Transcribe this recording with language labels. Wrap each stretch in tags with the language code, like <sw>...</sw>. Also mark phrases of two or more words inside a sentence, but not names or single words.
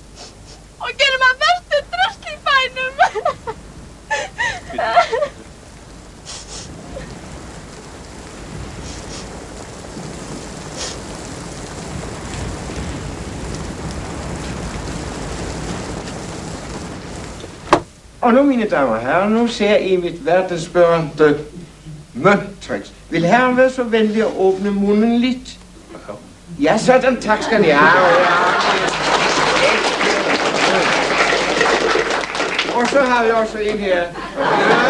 <is>Og gerir maður verstu drasl í bænum.</is> <da>Og nu, mine damer og herrer, nu ser I mit verdensberømte mønttricks. Vil herren være så venlig at åbne munden lidt? Ja, sådan, tak skal I have. Og så har vi også en her. Ja.</da>